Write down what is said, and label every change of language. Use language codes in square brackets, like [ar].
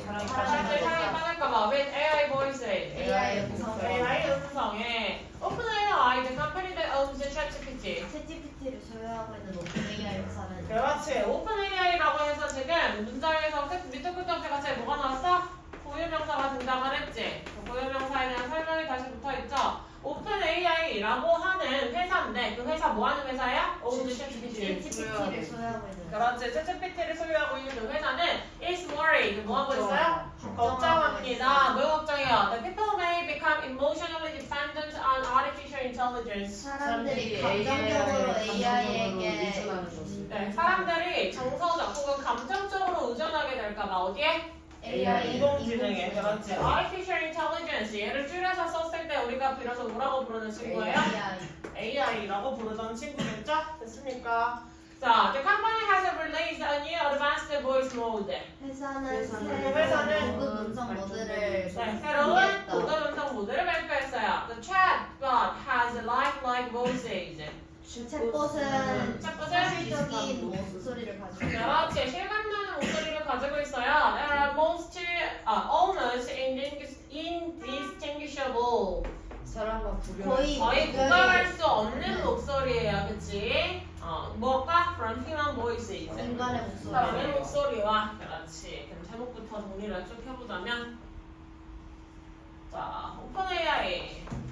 [ko] 사람들이 사랑에 빠질까봐 [en] with AI voices. [ko] AI 음성. AI 음성에 [en] Open AI, the company that owns the ChatGPT. [ko] 챗GPT를 소유하고 있는 OpenAI 회사는 그렇지. 오픈 AI라고 해서 지금 문장에서 밑에 끝에 없이 같이 뭐가 나왔어? 고유명사가 등장을 했지. 고유명사에 대한 설명이 다시 붙어있죠. 오픈 AI라고 하는 회사인데 그 회사 뭐 하는 회사야? [en] ChatGPT. [ko] 챗GPT를 소유하고 있는 그렇지. ChatGPT를 소유하고 있는 그 회사는 [en] is worried. [ko] 뭐 하고 있어요? 걱정합니다. 뭐 걱정해요? [en] The people may become emotionally dependent on artificial intelligence. [ko] 사람들이 감정적으로 AI에게 네, 사람들이 정서적 혹은 감정적으로 의존하게 될까봐 어디에? AI 인공지능에. 그렇지. [en] Artificial intelligence. [ko] 얘를 줄여서 썼을 때 우리가 비로소 뭐라고 부르는 친구예요? AI라고 부르던 친구겠죠? 됐습니까? [en] 자, the company has released a new advanced voice mode. [ko] 회사는 회사는 고급 음성 모드를 네, 새로운 고급 음성 모드를 발표했어요. [en] The chatbot has lifelike voices. [ko] 챗봇은 챗봇은 사실적인 목소리를 가지고 있어요. 그렇지. 실감나는 목소리를 가지고 있어요. [en] They are almost indistinguishable. [ko] 사람과 거의 구별할 수 없는 목소리예요, 그렇지? 뭐가 [en] from human voices. [ko] 인간의 목소리. 사람의 목소리와 그렇지. 그럼 제목부터 정리를 쭉 해보자면, 자, 오픈 AI.